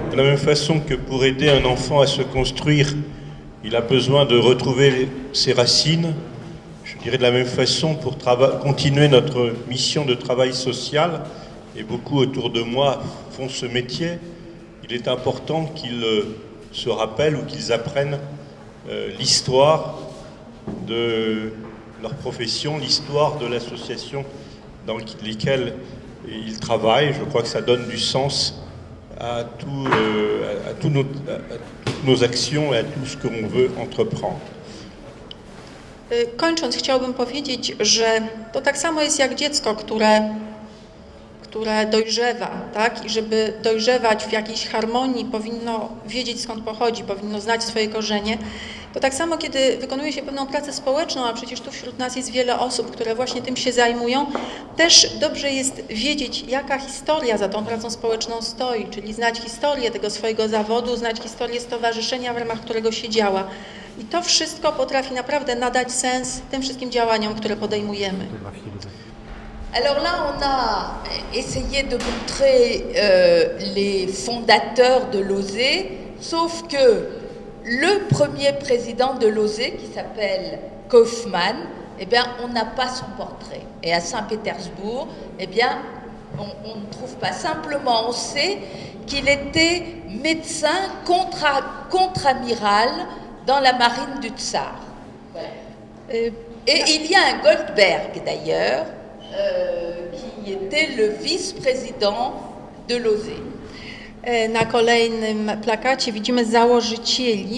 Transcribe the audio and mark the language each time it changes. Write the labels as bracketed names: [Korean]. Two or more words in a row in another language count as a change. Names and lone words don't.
[French] De la même façon que pour aider un enfant à se construire, il a besoin de retrouver ses racines, je dirais de la même façon pour continuer notre mission de travail social, et beaucoup autour de moi font ce métier, il est important qu'ils se rappellent ou qu'ils apprennent l'histoire de leur profession, l'histoire de l'association dans laquelle ils travaillent. Je crois que ça donne du sens à toutes nos actions et à tout ce que l'on veut entreprendre. [Polish] Kończąc, chciałbym powiedzieć, że to tak samo jest jak dziecko, które które dojrzewa, tak? I żeby dojrzewać w jakiejś harmonii, powinno wiedzieć, skąd pochodzi, powinno znać swoje korzenie. To tak samo, kiedy wykonuje się pewną pracę społeczną, a przecież tu wśród nas jest wiele osób, które właśnie tym się zajmują, też dobrze jest wiedzieć, jaka historia za tą pracą społeczną stoi, czyli znać historię tego swojego zawodu, znać historię stowarzyszenia, w ramach którego się działa. I to wszystko potrafi naprawdę nadać sens tym wszystkim działaniom, które podejmujemy. [French] Alors là, on a essayé de montrer les fondateurs de l'OSE, sauf que le premier président de l'OSE, qui s'appelle Kaufmann, eh bien, on n'a pas son portrait. Et à Saint-Pétersbourg, eh bien, on ne trouve pas. Simplement, on sait qu'il était médecin contre-amiral dans la marine du Tsar. Voilà. Et il y a un Goldberg, d'ailleurs, qui était le vice-président de l'OSE. [Polish] Na kolejnym plakacie widzimy założycieli.